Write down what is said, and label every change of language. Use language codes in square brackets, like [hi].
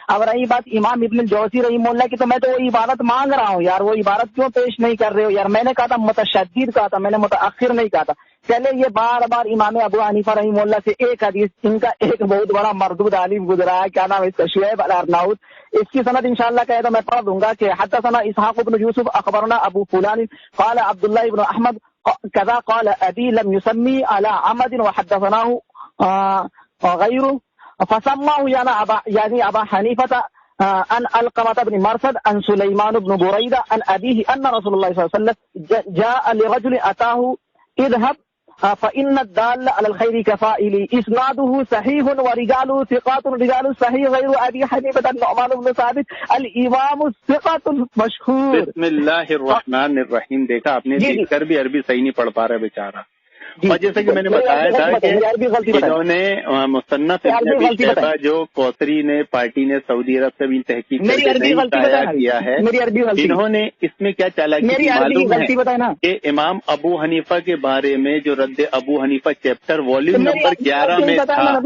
[ur] اب رہی بات امام ابن الجوزی رحمہ اللہ کی، تو میں تو وہ عبارت مانگ رہا ہوں یار، وہ عبارت کیوں پیش نہیں کر رہے ہو یار؟ میں نے کہا تھا متشدد کہا تھا، میں نے متاخر نہیں کہا تھا. چلے یہ بار بار امام ابو حنیفہ رحمہ اللہ سے ایک حدیث، ان کا ایک بہت بڑا مردود عالم گزرا ہے، کیا نام ہے اس کا، شعیب الارناؤت. اس کی سند انشاءاللہ کہے تو میں پڑھ دوں گا کہ [ar] حدثنا اسحاق بن یوسف اخبرنا ابو فلان قال عبداللہ بن احمد كذا قال ابي لم يسمي على عمد وحدثناه غيره فسماه يعني ابا حنيفة عن علقمة بن مرثد عن سليمان بن بريدة عن أبيه أن رسول الله صلى الله عليه وسلم جاء لرجل أتاه اذهب فإن الدال على الخير كفائل. إسناده صحيح ورجاله ثقات، رجال صحيح غير أبي حنيفة النعمان بن ثابت الإمام الثقة المشهور. بسم اللہ الرحمن الرحیم. [ur] دیکھا آپ نے، دیکھ کر بھی عربی صحیح نہیں پڑھ پا رہا بیچارہ. اور جیسے کہ میں نے بتایا تھا کہ انہوں نے مصنف ابن ابی شیبہ جو کوثری نے پارٹی نے سعودی عرب سے بھی تحقیق کیا ہے، انہوں نے اس میں کیا چالاکی معلوم ہے کہ امام ابو حنیفہ کے بارے میں جو رد ابو حنیفہ چیپٹر والیوم نمبر 11 میں تھا،